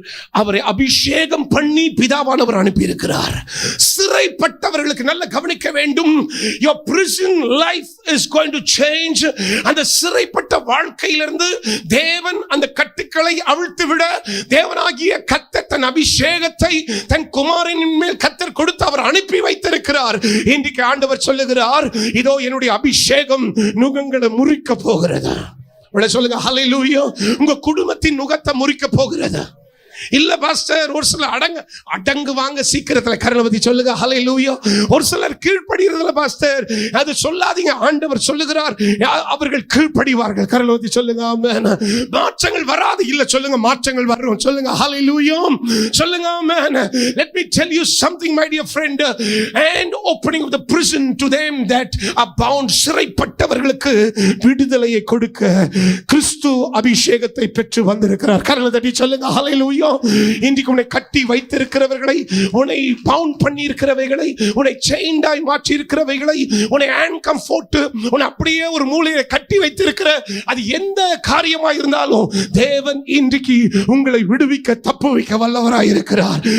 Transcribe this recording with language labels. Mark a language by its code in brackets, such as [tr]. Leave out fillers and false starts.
[ta] அவரை அபிஷேகம் பண்ணி பிதாவானவர் அனுப்பி இருக்கிறார். சிறைப்பட்டவர்களுக்கு நல்ல கவனிக்க வேண்டும். [en] Your prison life is going to change. [ta] அந்த சிறைப்பட்ட வாழ்க்கையிலிருந்து தேவன் அந்த கட்டுக்களை அவிழ்த்து விட தேவனாகிய கர்த்தர் தன் அபிஷேகத்தை தன் குமாரனின் மேல் கர்த்தர் கொடுத்து அவர் அனுப்பி வைத்திருக்கிறார். இன்றைக்கு ஆண்டவர் சொல்லுகிறார், இதோ என்னுடைய அபிஷேகம் நுகங்களை முறிக்க போகிறது. சொல்லுங்க ஹalleluya. உங்க குடும்பத்தின் நுகத்தை முறிக்க போகிறது. இல்ல பாஸ்டர், ஒரு சிலர் அடங்கு வாங்க சீக்கிரத்துல கரலவதி சொல்லுங்க ஹalleluya. ஒரு சிலர் கீழ்ப்படிறதுல பாஸ்டர் அது சொல்லாதீங்க. ஆண்டவர் சொல்லுகிறார், அவர்கள் கீழ்ப்படிவார்கள். கரலவதி சொல்லுங்க ஆமென். மாற்றங்கள் வராது இல்ல, சொல்லுங்க மாற்றங்கள் வரும். சொல்லுங்க ஹalleluya, சொல்லுங்க ஆமென். [en] Let me tell you something my dear friend, and opening of the prison to them that are bound. [ta] சிறைப்பட்டவர்களுக்கு விடுதலையை கொடுக்க கிறிஸ்து அபிஷேகத்தை பெற்று வந்திருக்கிறார். கரலவதி சொல்லுங்க ஹalleluya. இன்றைக்கு உன்னை கட்டி வைத்திருக்கிறவர்களை, உன்னை பவுண்ட் பண்ணி இருக்கிறவைகளை, உன்னை செயின்டாய் மாற்றி இருக்கிறவைகளை, உன்னை ஹேண்ட்கம் போட்டு உன்னை அப்படியே ஒரு மூலையை கட்டி வைத்திருக்கிற அது எந்த காரியமாக இருந்தாலும் தேவன் இன்றைக்கு உங்களை விடுவிக்க தப்பு வைக்க வல்லவராய் இருக்கிறார்.